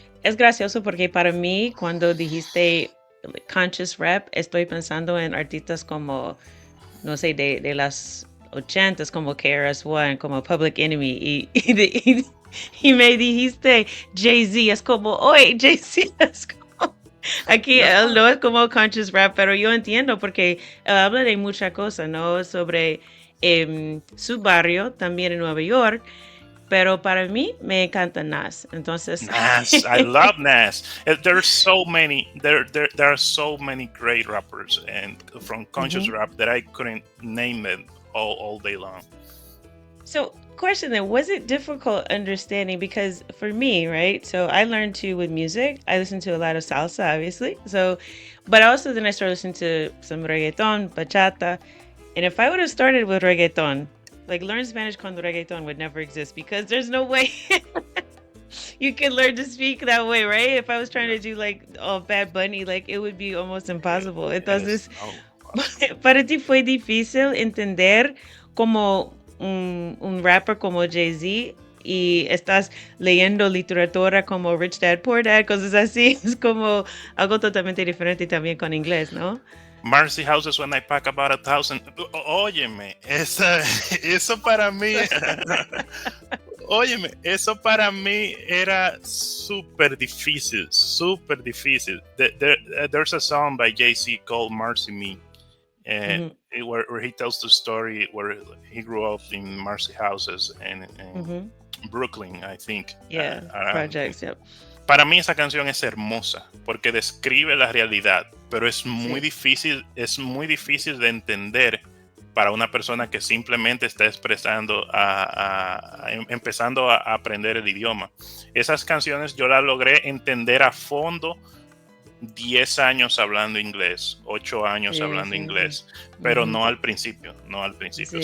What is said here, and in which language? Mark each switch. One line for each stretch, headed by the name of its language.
Spanish: Es gracioso porque para mí cuando dijiste conscious rap estoy pensando en artistas como, no sé, de las 80s como KRS-One, como Public Enemy y me dijiste Jay-Z, es como, oye, Jay-Z es como, aquí él no es como conscious rap, pero yo entiendo porque habla de muchas cosas, ¿no? Sobre su barrio, también en Nueva York, pero para mí me encanta Nas. Entonces,
English: Nas, I love Nas. There's so many. There are so many great rappers and from conscious rap that I couldn't name them all day long. So, question then, was it difficult understanding? Because for me, right? So I learned to with music. I listen to a lot of salsa, obviously. So, but also then I started listening to some reggaeton, bachata. And if I would have started with reggaeton, like learn Spanish
Spanish: con reggaeton
English: would never exist because there's no way you can learn to speak that way, right? If I was trying to do like Bad Bunny, like it would be almost impossible.
Spanish: Entonces, Oh, para ti fue difícil entender como un rapper como Jay-Z y estás leyendo literatura como Rich Dad Poor Dad, cosas así. Es como algo totalmente diferente también con inglés, ¿no?
English: Marcy houses when I pack about 1,000.
Spanish: Óyeme, eso para mí. Óyeme, eso para mí era súper difícil, súper difícil.
English: There's a song by Jay-Z called Marcy Me, where he tells the story where he grew up in Marcy houses in Brooklyn, I think. Yeah, projects, yep.
Spanish: Para mí esa canción es hermosa porque describe la realidad, pero es muy difícil de entender para una persona que simplemente está empezando a aprender el idioma. Esas canciones yo las logré entender a fondo 10 años hablando inglés, 8 años hablando inglés, pero no al principio. Sí.